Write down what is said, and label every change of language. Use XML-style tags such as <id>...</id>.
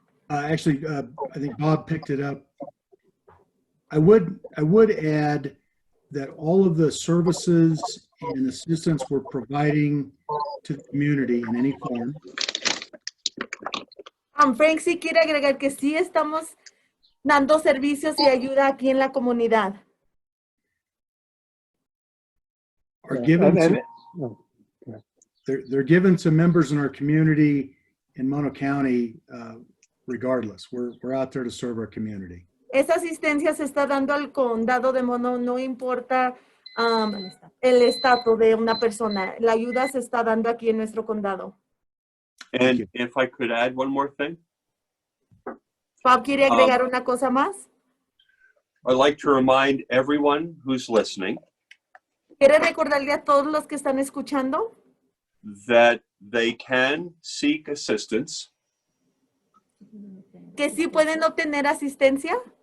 <en>Actually, I think Bob picked it up. I would add that all of the services and assistance we're providing to the community in any form</en> <es>Frank sí quiere agregar que sí estamos dando servicios y ayuda aquí en la comunidad.</es> <en>are given to, they're given to members in our community in Mono County regardless. We're out there to serve our community.</en> <es>Esa asistencia se está dando al condado de Mono, no importa el estatus de una persona. La ayuda se está dando aquí en nuestro condado.</es> <en>And if I could add one more thing,</en> <es>Bob, ¿quiere agregar una cosa más?</es> <en>I'd like to remind everyone who's listening</en> <es>¿Quiere recordarle a todos los que están escuchando?</es> <en>that they can seek assistance</en> <es>Que sí pueden obtener asistencia</es>